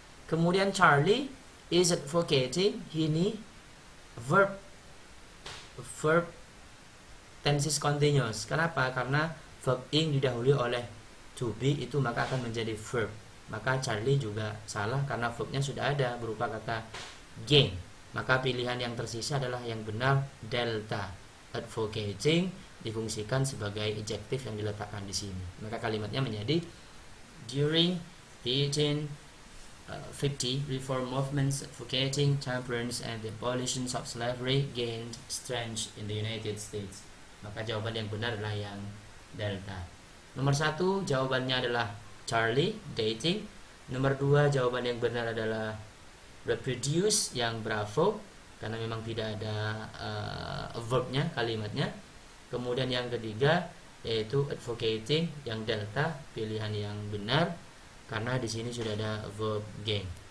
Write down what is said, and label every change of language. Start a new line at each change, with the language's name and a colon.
Indonesian: Kemudian Charlie is advocating, ini verb tenses continuous. Kenapa? Karena verb ing didahului oleh to be, itu maka akan menjadi verb. Maka Charlie juga salah karena verbnya sudah ada berupa kata gain. Maka pilihan yang tersisa adalah yang benar, delta. Advocating difungsikan sebagai adjektif yang diletakkan di sini. Maka kalimatnya menjadi
English: during the 1850 reform movements advocating temperance and the abolition of slavery gained strength in the United States.
Indonesian: Maka jawaban yang benar adalah yang delta. Nomor 1 jawabannya adalah Charlie, dating. Nomor 2 jawaban yang benar adalah reproduce, yang bravo, karena memang tidak ada verbnya, kalimatnya. Kemudian yang ketiga yaitu advocating, yang delta, pilihan yang benar karena di sini sudah ada verb gain.